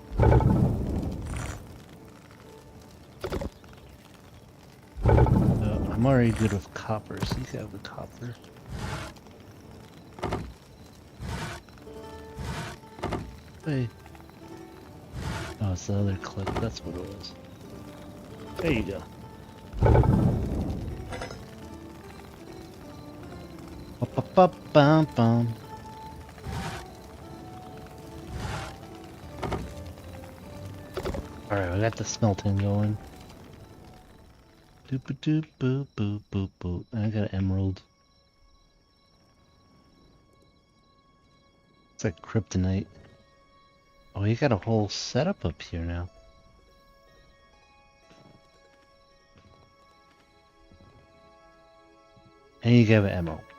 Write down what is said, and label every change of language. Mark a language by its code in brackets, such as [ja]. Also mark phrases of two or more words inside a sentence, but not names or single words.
[en] I'm already good with copper, so you can have the copper. Hey. Oh, it's the other clip. That's what it was. There you go. Ba-ba-ba-bum-bum. Alright, we got the smelting going. Doop doop boop boop boop boop. I got an emerald. It's like kryptonite. Oh, you got a whole setup up here now. And you got an emerald.